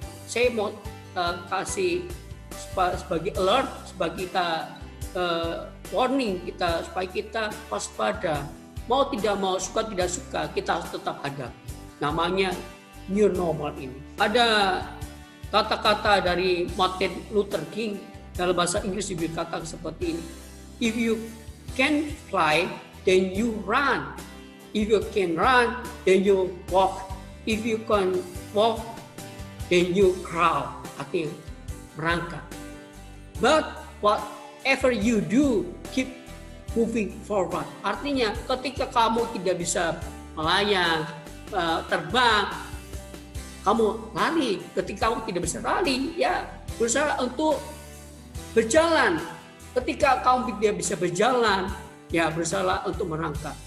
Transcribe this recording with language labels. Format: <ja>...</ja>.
<id>Saya mau kasih sebagai alert, sebagai kita warning kita supaya kita waspada. Mau tidak mau, suka tidak suka, kita harus tetap ada. Namanya new normal ini. Ada kata-kata dari Martin Luther King dalam bahasa Inggris dikatakan seperti ini.</id> <en>If you can fly, then you run. If you can run, then you walk. If you can walk, then you crawl.</en> <id>Artinya merangkak.</id> <en>But whatever you do, keep moving forward.</en> <id>Artinya ketika kamu tidak bisa melayang, terbang, kamu lari. Ketika kamu tidak bisa lari, ya berusaha untuk berjalan. Ketika kamu tidak bisa berjalan, ya berusaha untuk merangkak.</id>